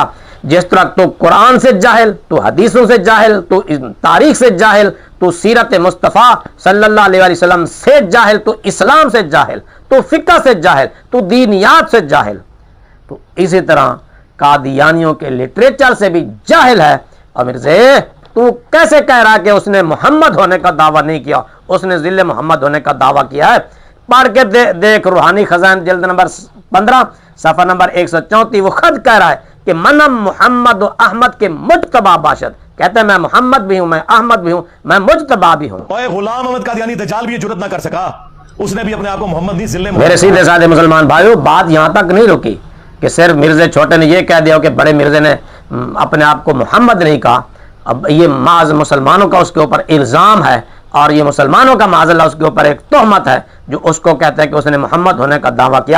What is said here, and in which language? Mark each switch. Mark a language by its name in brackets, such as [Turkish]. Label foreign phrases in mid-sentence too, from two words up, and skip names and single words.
[Urdu] جس طرح تو قرآن سے جاہل، تو حدیثوں سے جاہل، تو تاریخ سے جاہل، تو سیرت مصطفیٰ [Arabic] صلی اللہ علیہ وسلم [Urdu] سے جاہل، تو اسلام سے جاہل، تو فقہ سے جاہل، تو دینیات سے جاہل، تو اسی طرح قادیانیوں کے لٹریچر سے بھی جاہل ہے۔ اور مرزے تو کیسے کہہ رہا کہ اس نے محمد ہونے کا دعویٰ نہیں کیا، اس نے ذل محمد ہونے کا دعویٰ کیا ہے؟ پڑھ کے دیکھ روحانی خزائن جلد نمبر 15 صفحہ نمبر 134۔ وہ خود کہہ رہا ہے کہ [Persian] منم محمد و احمد کے مجتبی باشد، [Urdu] کہتے ہیں میں محمد بھی ہوں، میں احمد بھی ہوں، میں مجتبی بھی ہوں۔ اوے غلام احمد قادیانی دجال بھی یہ جرت نہ کر سکا، اس نے بھی اپنے آپ کو محمد نہیں ذل محمد۔ میرے سیدھے سادے مسلمان بھائیو، بات یہاں تک نہیں رکی کہ صرف مرزے چھوٹے نے یہ کہہ دیا کہ بڑے مرزے نے اپنے آپ کو محمد نہیں کہا۔ اب یہ معاذ مسلمانوں کا اس کے اوپر الزام ہے، اور یہ مسلمانوں کا [Arabic] معاذ اللہ [Urdu] اس کے اوپر ایک تہمت ہے جو اس کو کہتے ہیں کہ اس نے محمد ہونے کا دعویٰ کیا۔